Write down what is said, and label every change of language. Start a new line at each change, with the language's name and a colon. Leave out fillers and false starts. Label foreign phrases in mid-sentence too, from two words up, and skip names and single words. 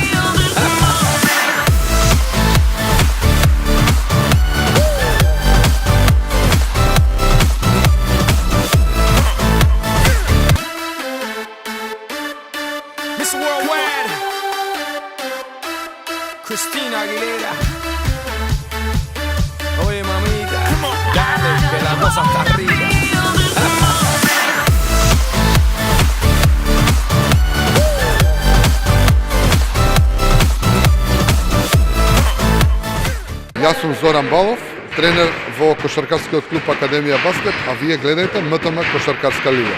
English: Miss Worldwide, Christina Aguilera.
Spanish: Oye, mamita, dale, que la cosa está arriba.
Macedonian: Јас сум Зоран Балов, тренер во Кошаркарскиот клуб Академија Баскет, а вие гледаете МТМ Кошаркарска лига.